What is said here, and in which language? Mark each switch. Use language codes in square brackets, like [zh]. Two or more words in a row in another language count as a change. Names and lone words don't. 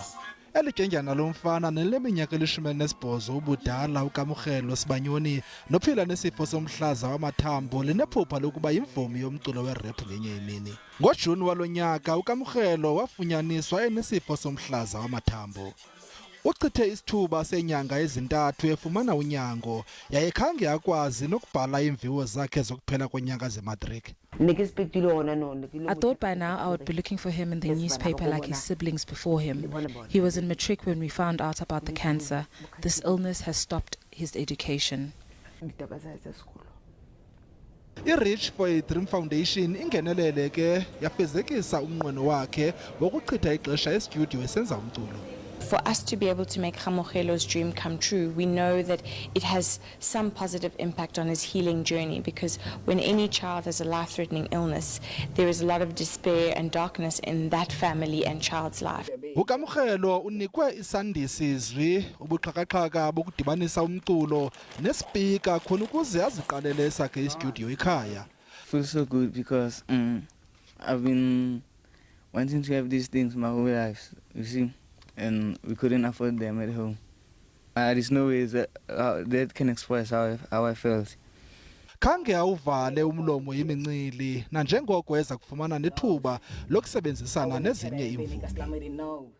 [xh] Ityendyana lomfana neleminyaka 18 ubudala uKamogelo Sibanyoni nophila nesifo somhlaza wamathambo linephupha lokuba yimvumi yomculo werap ngenye imini. NgoJuni walo nyaka uKamogelo wafunyaniswa enesifo somhlaza wamathambo. Uchithe isithuba senyanga ezintathu efumana unyango, yaye khange akwazi nokubhala iimviwo zakhe zokuphela konyaka zematriki. [en] I thought by now I would be looking for him in the newspaper like his siblings before him. He was in matric when we found out about the cancer. This illness has stopped his education. [xh] I-Reach for a Dream Foundation ingenelele ke yafezekisa umnqweno wakhe wokuchitha ixesha estudio esenza umculo. [en] For us to be able to make Kamogelo's dream come true, we know that it has some positive impact on his healing journey, because when any child has a life-threatening illness, there is a lot of despair and darkness in that family and child's life. [xh] uKamogelo unikwe isandisizwi ubuxhakaxhaka bokudibanisa umculo nespika khona ukuze aziqalele esakhe istudio ekhaya. [en] Feels so good because I've been wanting to have these things my whole life, you see. And we couldn't afford them at home. There's no way that can express how I felt. [xh] Khange awuvale umlomo yimincili nanjengoko eza kufumana nethuba lokusebenzisana nezinye imvumi.